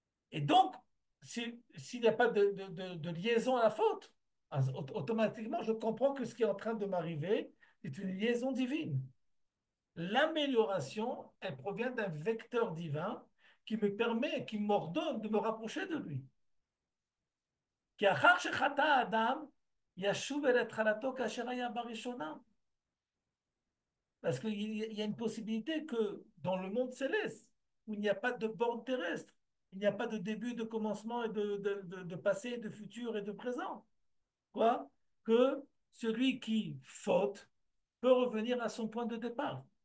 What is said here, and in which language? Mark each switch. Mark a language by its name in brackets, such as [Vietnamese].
[French] Et donc, s'il n'y a pas de liaison à la faute, automatiquement, je comprends que ce qui est en train de m'arriver est une liaison divine. L'amélioration, elle provient d'un vecteur divin qui me permet, qui m'ordonne de me rapprocher de lui. [Hebrew] כי אחר שחטא האדם, ישוב אל התחלתו כאשר היה בראשונה. [French] Parce qu'il y a une possibilité que dans le monde céleste, où il n'y a pas de borne terrestre, il n'y a pas de début, de commencement, et de passé, de futur et de présent. Quoi? Que celui qui faute peut revenir à son point de départ.